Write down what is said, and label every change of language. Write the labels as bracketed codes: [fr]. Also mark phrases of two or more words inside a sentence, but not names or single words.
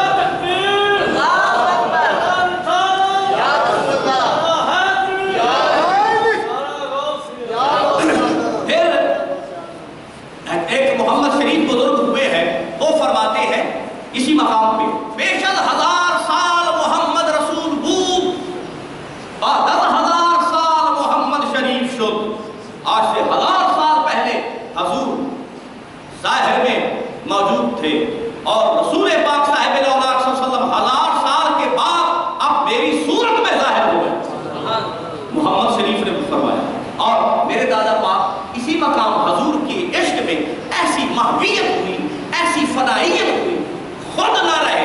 [ur] ایک محمد شریف بزرگ ہوئے ہیں، وہ فرماتے ہیں اسی مقام پہ [fa] بے شد 1000 سال محمد رسول بود، بعد 1000 سال محمد شریف شد. [ur] آج سے 1000 سال پہلے حضور ظاہر میں موجود تھے اور رسول پاک صاحب الاولیاء [ar] صلی اللہ علیہ وسلم [ur] 1000 سال کے بعد اب میری صورت میں ظاہر ہوئے. محمد شریف نے فرمایا. اور میرے دادا پاک اسی مقام حضور کی عشق میں ایسی محبیت ہوئی، ایسی فنائیت ہوئی، خود نہ رہے.